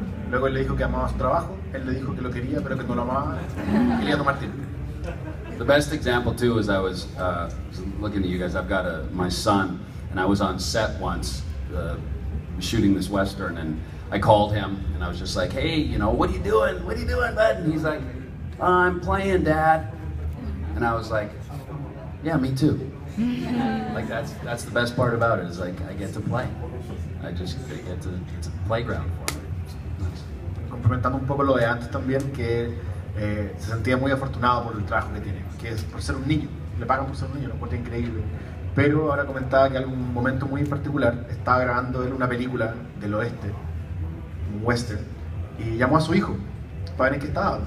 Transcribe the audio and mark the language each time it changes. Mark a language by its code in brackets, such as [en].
[es] Luego él le dijo que amaba su trabajo, él le dijo que lo quería, pero que no lo amaba, y quería tomar tiempo. [en] The best example too is I was looking at you guys. I've got my son, and I was on set once shooting this Western, and I called him, and I was just like, hey, you know, what are you doing? What are you doing, bud? And he's like, I'm playing, Dad. And I was like, yeah, me too. Like that's the best part about it, is like I get to play. I get to, it's a playground for me. Nice. [es] Complementando un poco lo de antes también, que se sentía muy afortunado por el trabajo que tiene, que es por ser un niño, le pagan por ser un niño, lo encuentro increíble. Pero ahora comentaba que en algún momento muy particular estaba grabando él una película del oeste, un western, y llamó a su hijo para ver en qué estaba.